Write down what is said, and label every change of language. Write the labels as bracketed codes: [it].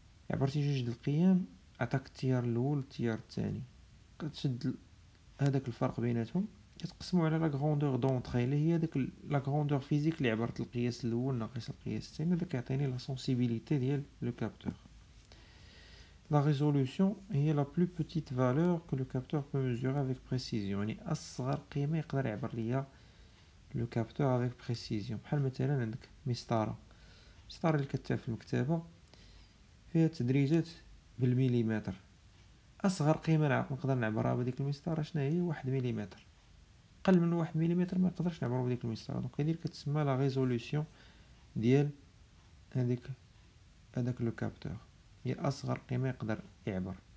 [ar] عبرتي جوج د القيم، عطاك التيار الاول والتيار الثاني، كتشد هذاك الفرق بيناتهم كتقسموا على لا غروندور دونطري اللي هي داك لا غروندور فيزيك اللي عبرت القياس الاول ناقص القياس الثاني. هذا كيعطيني لا سونسيبيليتي ديال لو كابتور. [fr] La résolution هي la plus petite valeur que le capteur peut mesurer avec précision، [ar] يعني أصغر قيمة يقدر يعبر ليا لو كابتور [fr] avec précision. [ar] بحال مثلا عندك مسطرة اللي كتباع في المكتبة فيها تدريجات بالمليمتر. أصغر قيمة نقدر نعبرها بهاديك المسطرة شنو هي؟ 1 مليمتر. أقل من 1 مليمتر ما نقدرش نعبرو بهاديك المسطرة. دونك هادي كتسمى لا ريزولوسيون ديال هداك لو كابتور، هي أصغر قيمة يقدر يعبر.